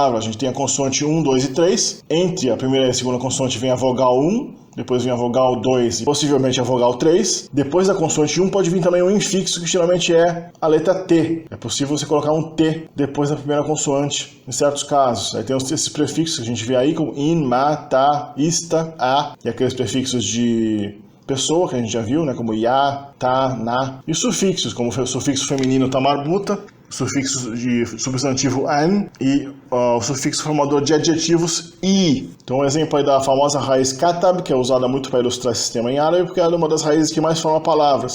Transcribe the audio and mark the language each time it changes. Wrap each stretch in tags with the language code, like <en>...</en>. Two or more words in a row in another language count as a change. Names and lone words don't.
<pt>A gente tem a consoante 1, 2 e 3. Entre a primeira e a segunda consoante vem a vogal 1, depois vem a vogal 2 e possivelmente a vogal 3. Depois da consoante 1 pode vir também um infixo, que geralmente é a letra T. É possível você colocar um T depois da primeira consoante, em certos casos. Aí tem esses prefixos que a gente vê aí, como in, ma, ta, ista, a, e aqueles prefixos de pessoa, que a gente já viu, né, como ya, ta, na. E sufixos, como o sufixo feminino tamarbuta, sufixo de substantivo an e o sufixo formador de adjetivos i. Então, um exemplo aí da famosa raiz katab, que é usada muito para ilustrar esse sistema em árabe, porque é uma das raízes que mais forma palavras.</pt>